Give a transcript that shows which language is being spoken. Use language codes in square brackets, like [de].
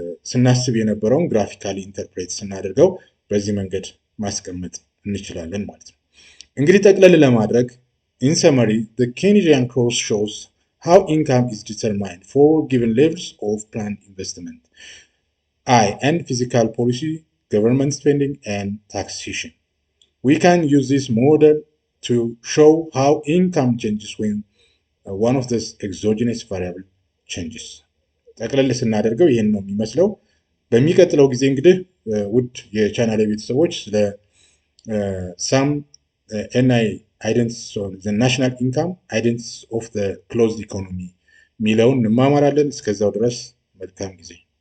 [am] ስናስብ የነበረውን ግራፊካሊ ኢንተርፕሬት ስናደርገው በዚህ መንገድ ማስቀመጥ እንችላለን ማለት ነው። እንግዲህ ጠቅለል ለማድረግ [en] in summary, the Keynesian curve shows how income is determined for given levels of planned investment, and physical policy, government spending, and taxation. We can use this model to show how income changes when one of these exogenous variable changes. [am] ጠቅለል ስናደርገው ይህን ነው የሚመስለው። በሚቀጥለው ጊዜ እንግዲህ ውድ የቻናል ቤተሰቦች ስለ [en] some NI identities on the national income, identities of the closed economy [am] የሚለውን እንማማራለን። እስከዛው ድረስ መልካም ጊዜ